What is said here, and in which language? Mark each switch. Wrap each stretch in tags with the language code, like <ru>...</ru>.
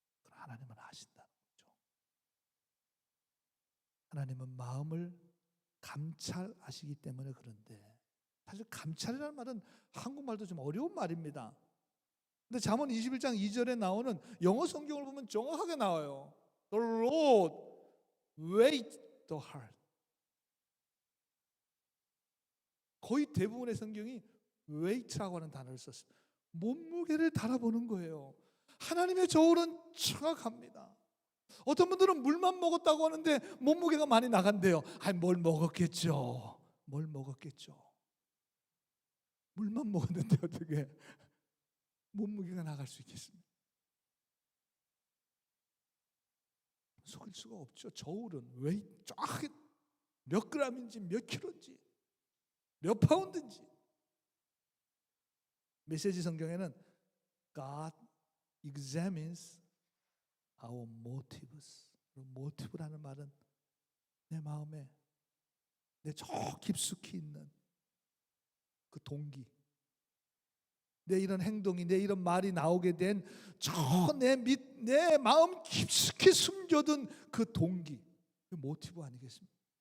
<ko>하나님은 아신다는 거죠. 하나님은 마음을 감찰하시기 때문에. 그런데 사실 감찰이라는 말은 한국말도 좀 어려운 말입니다. 근데 잠언 21장 2절에 나오는 영어 성경을 보면 정확하게 나와요.</ko> <en>The Lord weighs the heart.</en> <ko>거의 대부분의 성경이 weight라고 하는 단어를 썼어요. 몸무게를 달아보는 거예요. 하나님의 저울은 정확합니다. 어떤 분들은 물만 먹었다고 하는데 몸무게가 많이 나간대요. 뭘 먹었겠죠. 뭘 먹었겠죠. 물만 먹었는데 어떻게 몸무게가 나갈 수 있겠습니까? 속일 수가 없죠. 저울은 왜 쫙 몇 그램인지 몇 킬로인지 몇 파운드인지. 메시지 성경에는</ko> <en>God examines our motives.</en> <ko>motive라는 말은 내 마음에 내 저 깊숙이 있는 그 동기, 내 이런 행동이, 내 이런 말이 나오게 된 저 내 마음 깊숙이 숨겨둔 그 동기, 그 모티브 아니겠습니까?</ko>